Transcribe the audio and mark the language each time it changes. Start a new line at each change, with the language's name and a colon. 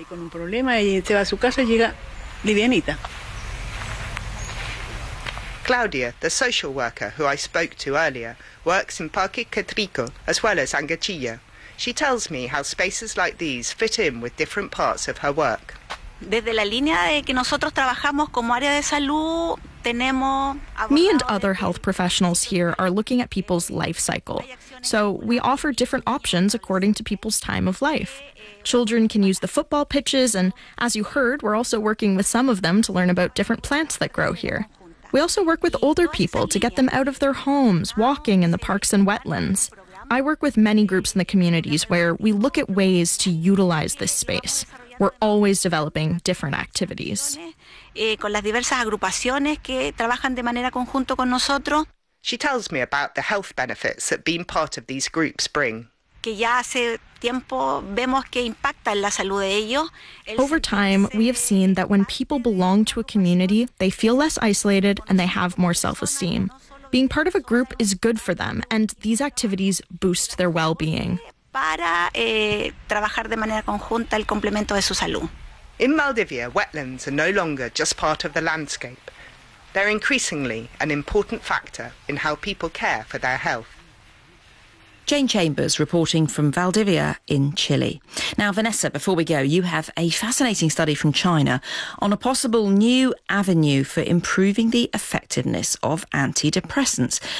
English: Livianita. Claudia, the social worker who I spoke to earlier, works in Parque Catrico as well as Angachilla. She tells me how spaces like these fit in with different parts of her work.
Spanish: Desde la línea de que nosotros trabajamos como área de salud, tenemos...
English: Me and other health professionals here are looking at people's life cycle. So we offer different options according to people's time of life. Children can use the football pitches, and as you heard, we're also working with some of them to learn about different plants that grow here. We also work with older people to get them out of their homes, walking in the parks and wetlands. I work with many groups in the communities where we look at ways to utilize this space. We're always developing different activities.
Spanish: Con las diversas agrupaciones que trabajan de manera conjunto con nosotros.
English: She tells me about the health benefits that being part of these groups bring.
Spanish: Que ya hace tiempo vemos que impacta en la salud de ellos.
English: Over time, we have seen that when people belong to a community, they feel less isolated and they have more self-esteem. Being part of a group is good for them, and these activities boost their well-being.
Spanish: Para trabajar de manera conjunta el complemento de su salud.
English: In Maldivia, wetlands are no longer just part of the landscape. They're increasingly an important factor in how people care for their health. Jane Chambers reporting from Valdivia in Chile. Now, Vanessa, before we go, you have a fascinating study from China on a possible new avenue for improving the effectiveness of antidepressants.